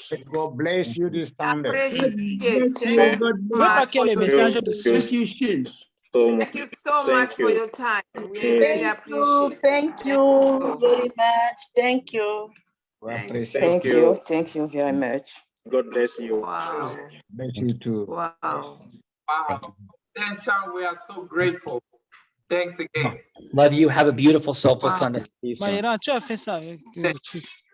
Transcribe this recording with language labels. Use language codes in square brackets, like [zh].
[en] God bless you this Sunday. [fr] Je veux pas qu'il y ait les messages dessus. [en] Thank you so much for your time. We really appreciate it. Thank you very much. Thank you. Thank you. Thank you very much. God bless you. Wow. Bless you too. Wow. Wow. Thanks, Sean. We are so grateful. Thanks again. Love you. Have a beautiful, soulful Sunday. See you soon. [fr] Maïra, tu as fait ça avec le truc.